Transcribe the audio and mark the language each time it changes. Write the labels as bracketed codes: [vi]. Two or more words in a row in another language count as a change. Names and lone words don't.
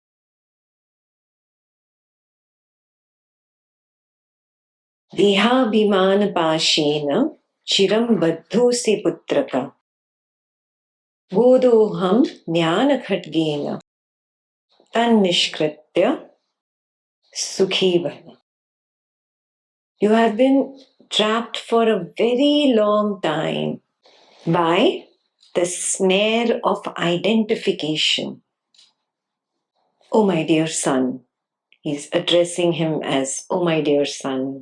[sa] देहाभिमानपाशेन चिरं बद्धोऽसि पुत्रक बोधोऽहं ज्ञानखड्गेन तन्निष्कृत्य सुखी भव. [en] You have been trapped for a very long time by the snare of identification. Oh, my dear son. He's addressing him as, oh, my dear son.